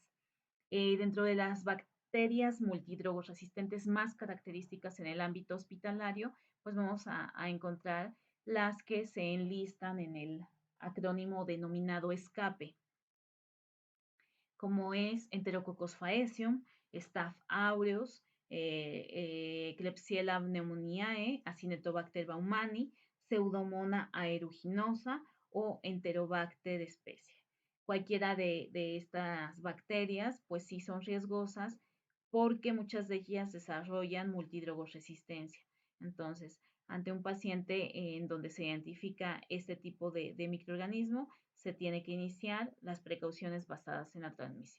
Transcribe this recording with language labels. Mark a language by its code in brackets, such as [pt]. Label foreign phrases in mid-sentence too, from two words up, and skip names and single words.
[es] Dentro de las bacterias multidrogos resistentes más características en el ámbito hospitalario, pues vamos a encontrar las que se enlistan en el acrónimo denominado ESCAPE. como es Enterococcus faecium, Staph aureus, Klebsiella pneumoniae, Acinetobacter baumannii, Pseudomonas aeruginosa o Enterobacter species. Cualquiera de estas bacterias, pues sí son riesgosas porque muchas de ellas desarrollan multidrogoresistencia. Entonces, ante un paciente en donde se identifica este tipo de microorganismo, se tiene que iniciar las precauciones basadas en la transmisión.